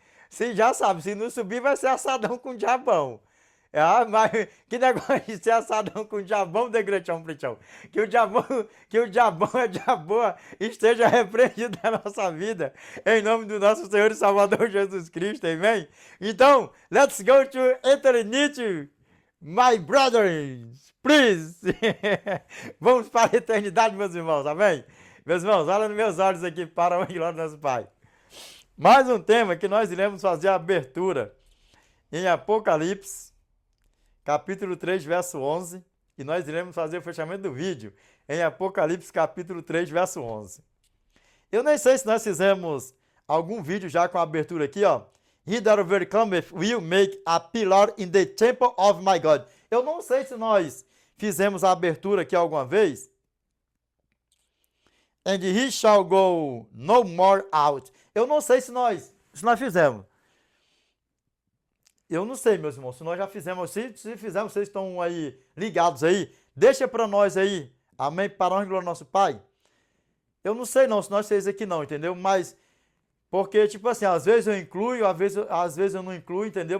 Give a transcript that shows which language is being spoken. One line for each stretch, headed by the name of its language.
Portuguese: Você já sabe, se não subir vai ser assadão com o diabão. Ah, mas que negócio de ser assadão com o diabão, The Great Prichão? Que o diabão é diaboa, esteja repreendido da nossa vida, em nome do nosso Senhor e Salvador Jesus Cristo, amém?
English: Então, let's go to eternity, my brothers, please.
Portuguese: Vamos para a eternidade, meus irmãos, amém? Meus irmãos, olha nos meus olhos aqui para a glória do nosso Pai. Mais um tema que nós iremos fazer a abertura em Apocalipse, capítulo 3, verso 11. E nós iremos fazer o fechamento do vídeo em Apocalipse, capítulo 3, verso 11. Eu nem sei se nós fizemos algum vídeo já com a abertura aqui, ó.
English: He that overcometh will make a pillar in the temple of my God.
Portuguese: Eu não sei se nós fizemos a abertura aqui alguma vez.
English: And he shall go no more out.
Portuguese: Eu não sei se nós fizemos. Eu não sei, meus irmãos, se nós já fizemos. Se fizemos, vocês estão aí ligados aí. Deixa para nós aí. Amém? Para a honra e glória do nosso Pai. Eu não sei não, se nós fez aqui não, entendeu? Mas, porque, tipo assim, às vezes eu incluo, às vezes eu não incluo, entendeu?